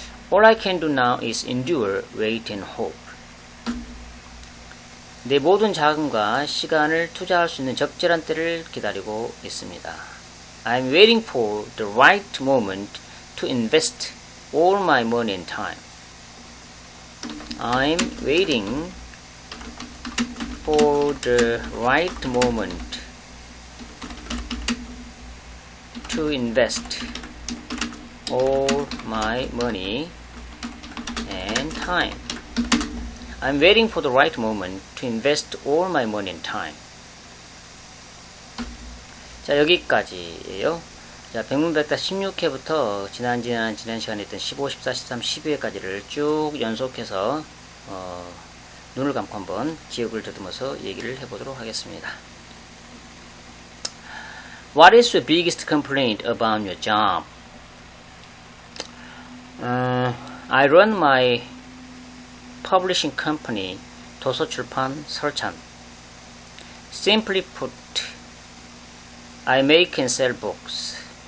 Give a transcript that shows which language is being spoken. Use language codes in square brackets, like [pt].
[en] All I can do now is endure, wait, and hope. [ko] 내 모든 자금과 시간을 투자할 수 있는 적절한 때를 기다리고 있습니다. [en] I'm waiting for the right moment to invest all my money and time. I'm waiting for the right moment to invest all my money and time. I'm waiting for the right moment to invest all my money and time. [ko] 자, 여기까지예요. 자, 백문백답 16회부터 지난 시간에 했던 15, 14, 13, 12회까지를 쭉 연속해서 눈을 감고 한번 기억을 더듬어서 얘기를 해보도록 하겠습니다. [en] What is your biggest complaint about your job? I run my publishing company, 도서출판 설찬. Simply put, I make and sell books.